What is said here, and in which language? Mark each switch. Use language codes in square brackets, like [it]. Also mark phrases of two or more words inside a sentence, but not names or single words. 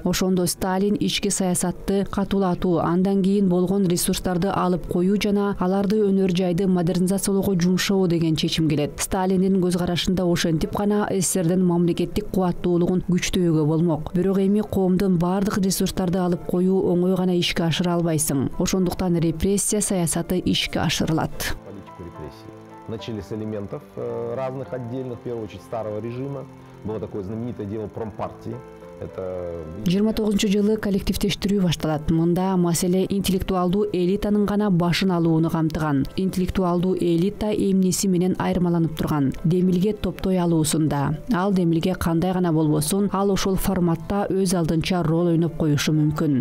[ky] Ошондо Сталин ички саясатты катуулатуу, андан кийин болгон ресурстарды алып коюу жана аларды өнөр жайды модернизациялоого жумшоо деген чечим келет. Сталиндин көз карашында ошентип гана СССРдин мамлекеттик кубаттуулугун күчтөөгө болмок. Бирок эми коомдун бардык ресурстарды алып коюу оңой гана ишке ашыра албайсың. Ошондуктан репрессия саясаты ишке ашырылат. [ru] Начали с элементов разных отдельных, в первую очередь старого режима. Было такое знаменитое дело промпартии. [ky] 29-жылы коллективдештирүү башталат. Мында маселе интеллектуалдуу элитанын гана башын алууну камтыган. Интеллектуалдуу элита эмнеси менен айырмаланып турган. Демилге топтой алуусунда. Ал демилге кандай гана болбосун, ал ошол форматта өз алдынча роль ойноп коюшу мүмкүн.